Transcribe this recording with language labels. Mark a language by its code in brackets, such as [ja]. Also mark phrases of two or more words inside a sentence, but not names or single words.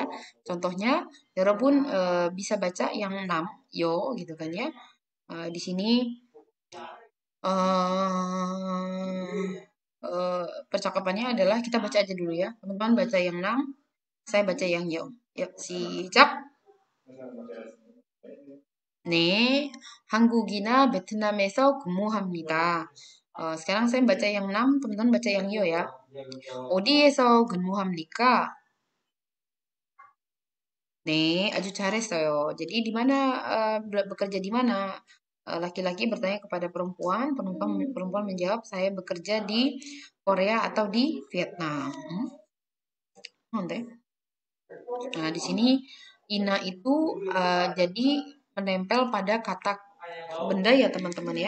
[id] Contohnya, walaupun bisa baca yang 6 yo gitu kan ya. Di sini eh percakapannya adalah kita baca aja dulu ya. Teman-teman baca yang 6, saya baca yang yo. Yuk, siap. [ko] 네, 한국이나 베트남에서 근무합니다. [id] sekarang saya baca yang 6, teman-teman baca yang yo ya. [ko] 어디에서 근무합니까? 네, aja 잘했어요. [id] Jadi di mana bekerja di mana? Laki-laki bertanya kepada perempuan, perempuan menjawab saya bekerja di Korea atau di Vietnam. Nanti. Nah, di sini ina itu jadi menempel pada kata benda ya teman-teman ya.